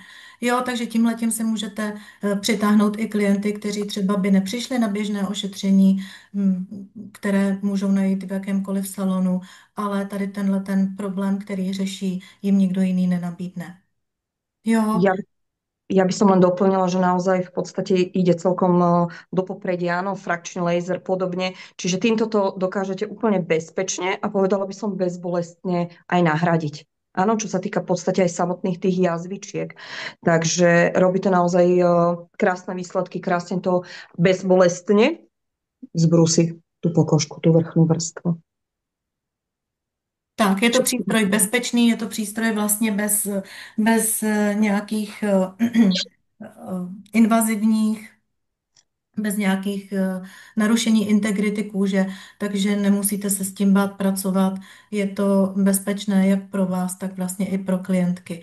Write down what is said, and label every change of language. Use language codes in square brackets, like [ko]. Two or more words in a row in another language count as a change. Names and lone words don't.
[cs] Jo, takže tímhletím se můžete přitáhnout i klienty, kteří třeba by nepřišli na běžné ošetření, které můžou najít v jakémkoliv salonu, ale tady tenhle ten problém, který řeší, jim nikdo jiný nenabídne. Jo, [sk] Ja, ja by som len doplnila, že naozaj v podstate ide celkom do popredia, áno, frakčný laser podobne, čiže týmto to dokážete úplne bezpečne a povedala by som bezbolestne aj nahradiť. Áno, čo sa týka v podstate aj samotných tých jazvičiek. Takže robíte naozaj krásne výsledky, krásne to bezbolestne zbrusí tú pokožku, tú vrchnú vrstvu. [cs] tak, je to přístroj bezpečný, je to přístroj vlastně bez nějakých invazivních, bez nějakých narušení integrity kůže, takže nemusíte se s tím bát pracovat. Je to bezpečné jak pro vás, tak vlastně i pro klientky.